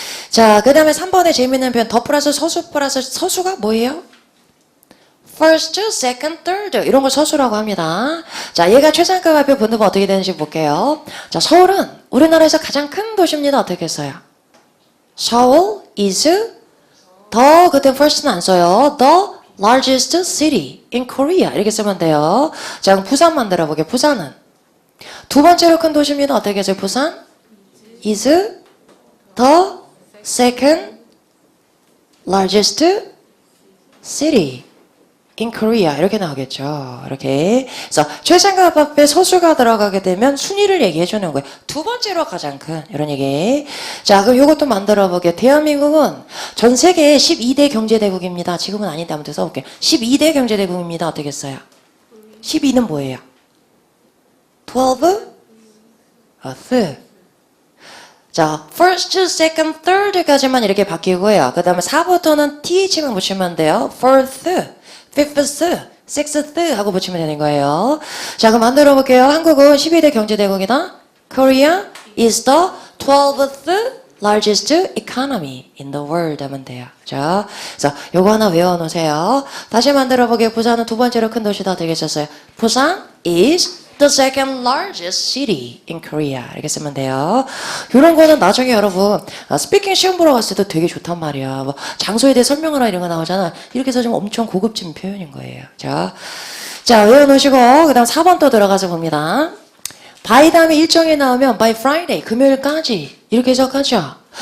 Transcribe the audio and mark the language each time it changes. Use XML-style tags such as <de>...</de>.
<ko>자, 그 다음에 3번에 재밌는 표현. 더 플러스 서수 플러스 서수가 뭐예요?</ko> <en>first, second, third.</en> <ko>이런 걸 서수라고 합니다. 자, 얘가 최상급 발표 분류가 어떻게 되는지 볼게요. 자, 서울은 우리나라에서 가장 큰 도시입니다. 어떻게 써요? 서울 is 더 그때 first는 안 써요.</ko> <en>the largest city in Korea</en> <ko>이렇게 쓰면 돼요. 자, 그럼 부산 만들어 보게. 부산은 두 번째로 큰 도시입니다. 어떻게 해서</ko> <en>부산 is the second largest city in Korea</en> <ko>이렇게 나오겠죠. 이렇게. 그래서 최상급 앞에 서수가 들어가게 되면 순위를 얘기해 주는 거예요. 두 번째로 가장 큰 이런 얘기. 자, 그럼 이것도 만들어 보게. 대한민국은 전 세계 12대 경제대국입니다. 지금은 아닌데 아무튼 써볼게요. 12대 경제대국입니다. 어떻게 써요? 12는 뭐예요? 12? earth. 자, first, second, third까지만 이렇게 바뀌고요. 그 다음에 4부터는 th만 붙이면 돼요. fourth, fifth, sixth 하고 붙이면 되는 거예요. 자, 그럼 만들어 볼게요. 한국은 12대 경제대국이다.</ko> <en>Korea is the 12th largest economy in the world</en> <ko>하면 돼요. 자, 그래서 요거 하나 외워놓으세요. 다시 만들어 보게요. 부산은 두 번째로 큰 도시다 되겠었어요.</ko> <en>부산 is the second largest city in Korea.</en> <ko>이렇게 쓰면 돼요. 이런 거는 나중에 여러분 스피킹 시험 보러 갔을 때도 되게 좋단 말이야. 뭐 장소에 대해 설명을 하라 이런 거 나오잖아. 이렇게 해서 좀 엄청 고급진 표현인 거예요. 자, 외워놓으시고 그 다음 4번 또 들어가서 봅니다. by 다음에 일정이 나오면 by Friday, 금요일까지 이렇게 해석하죠.</ko>